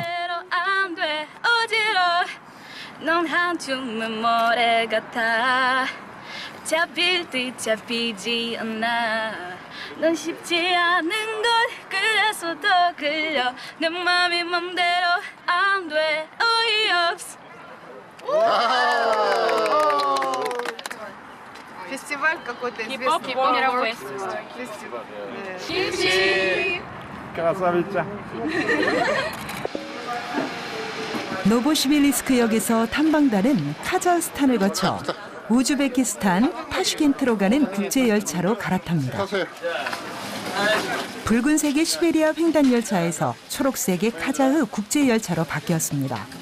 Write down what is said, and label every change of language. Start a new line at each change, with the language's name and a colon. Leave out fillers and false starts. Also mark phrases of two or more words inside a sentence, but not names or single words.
Korean: 안돼 어지러워 넌 한줌은 모래 같아 잡힐 듯 잡히지 않아 넌 쉽지 않은 걸 그래서 더 끌려 내 맘이 맘대로 안돼 어이없어
Russian: Фестиваль какой-то Хип-хоп, известный. мировой фестиваль. Красавица.
Korean: 노보시빌리스크역에서 탐방단은 카자흐스탄을 거쳐 우즈베키스탄 타슈켄트로 가는 국제열차로 갈아탑니다. 붉은색의 시베리아 횡단 열차에서 초록색의 카자흐 국제열차로 바뀌었습니다.